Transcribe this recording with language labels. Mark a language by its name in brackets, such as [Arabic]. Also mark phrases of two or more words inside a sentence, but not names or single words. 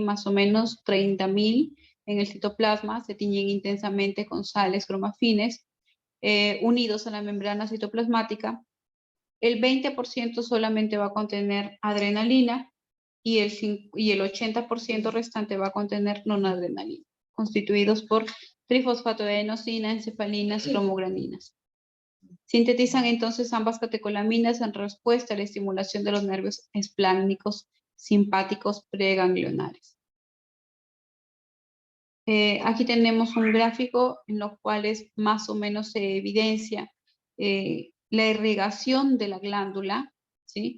[Spanish] Más o menos 30.000 en el citoplasma, se tiñen intensamente con sales cromafines, unidos a la membrana citoplasmática. El 20% solamente va a contener adrenalina y el 80% restante va a contener noradrenalina, constituidos por trifosfatoadenosina, encefalinas, cromograninas. Sintetizan entonces ambas catecolaminas en respuesta a la estimulación de los nervios espláncnicos simpáticos preganglionares. Aquí tenemos un gráfico en los cuales más o menos se evidencia la irrigación de la glándula, ¿sí?